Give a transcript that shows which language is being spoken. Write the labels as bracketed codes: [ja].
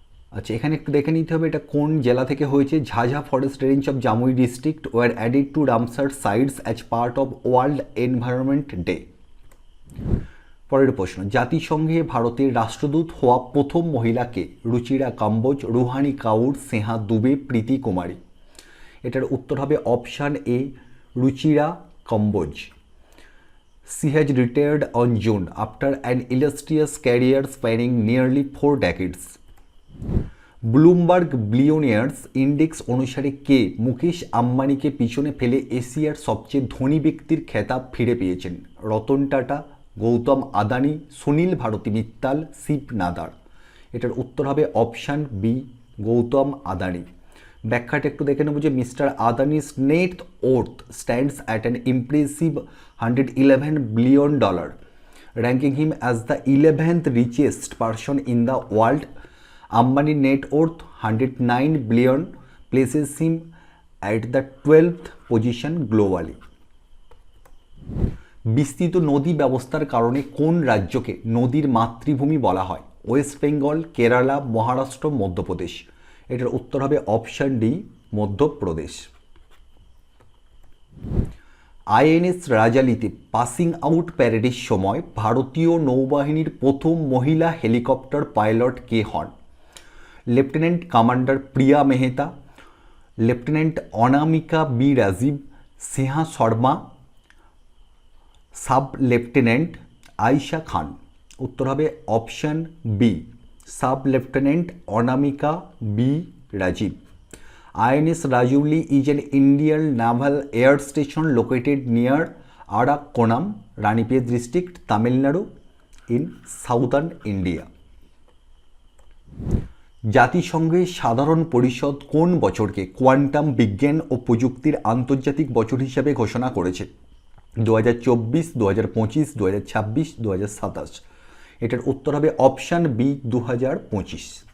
[bn] আচ্ছা, এখানে একটু দেখে নিতে হবে এটা কোন জেলা থেকে হয়েছে। [en] Jhajha forest range of Jamui district were added to Ramsar sites as part of World Environment Day. [bn] পরের প্রশ্ন, জাতিসংঘে ভারতের রাষ্ট্রদূত হওয়া প্রথম মহিলাকে? রুচিরা কাম্বোজ, রুহানি কাউর, স্নেহা দুবে, প্রীতি কুমারী। এটার উত্তর হবে option A, Ruchira Kamboja. [en] She has retired on June after an illustrious career spanning nearly 4 decades. [bn] Bloomberg billionaires index অনুসারে কে মুকেশ আম্বানিকে পিছনে ফেলে এশিয়ার সবচেয়ে ধনী ব্যক্তির খেতাব ফিরে পেয়েছেন? রতন টাটা, গৌতম আদানি, সুনীল ভারতী মিত্তাল, শিব নাদার। এটার উত্তর হবে অপশান বি, গৌতম আদানি। ব্যাখ্যাটা একটু দেখে নেব যে [en] Mister Adani's net worth stands at an impressive $111 billion, ranking him as the 11th richest person in the world. Ambani net worth $109 billion places him at the 12th position globally. [bn] বিস্তৃত নদী ব্যবস্থার কারণে কোন রাজ্যকে নদীর মাতৃভূমি বলা হয়? ওয়েস্ট বেঙ্গল, কেরালা, মহারাষ্ট্র, মধ্যপ্রদেশ। এটার উত্তর হবে option D, Madhya Pradesh. INS রাজালিতে passing out প্যারেডের সময় ভারতীয় নৌবাহিনীর প্রথম মহিলা হেলিকপ্টার পাইলট কে হন? লেফটেন্যান্ট কমান্ডার প্রিয়া মেহতা, লেফটেন্যান্ট অনামিকা B Rajib, Sneha Sharma, sub lieutenant Ayesha খান। উত্তর হবে option B, sub lieutenant Anamika B Rajib. [en] INS Rajouri is an Indian naval air station located near Arakkonam, Ranipet district, Tamil Nadu in southern India. [bn] জাতিসংঘের সাধারণ পরিষদ কোন বছরকে quantum বিজ্ঞান ও প্রযুক্তির আন্তর্জাতিক বছর হিসাবে ঘোষণা করেছে? 2024, 2025, 2026, 2027। এটার উত্তর হবে অপশান বি, 2025।